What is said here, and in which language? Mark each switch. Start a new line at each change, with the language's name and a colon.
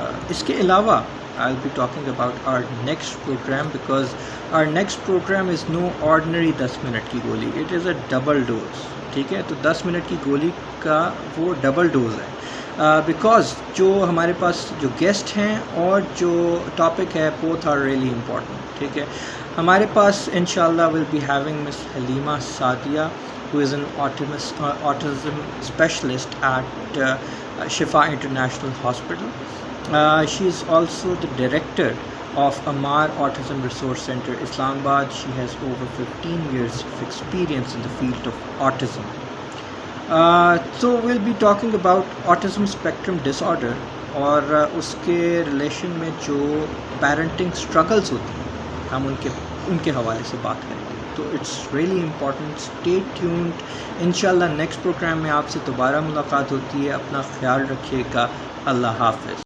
Urdu: اس کے علاوہ
English: I'll be talking about our next program, because our next program is no ordinary
Urdu: 10 minute کی گولی,
English: it is a double dose,
Urdu: ٹھیک ہے. تو 10 منٹ کی گولی کا وہ ڈبل ڈوز ہے, بیکاز جو ہمارے پاس جو گیسٹ ہیں اور جو ٹاپک ہے
English: both are really important,
Urdu: ٹھیک ہے. ہمارے پاس انشاءاللہ
English: will be having Miss Halima Sadia, who is an autism specialist at Shifa International Hospital. She is also the director of Amar Autism Resource Center, Islamabad. She has over 15 years of experience in the field of autism. So we'll be talking about autism spectrum disorder
Urdu: اور اس کے relation میں جو parenting struggles ہوتی ہیں ہم ان کے حوالے سے بات کریں گے. تو
English: It's really important, stay tuned.
Urdu: انشاءاللہ نیکسٹ پروگرام میں آپ سے دوبارہ ملاقات ہوتی ہے. اپنا خیال رکھیے گا. اللہ حافظ.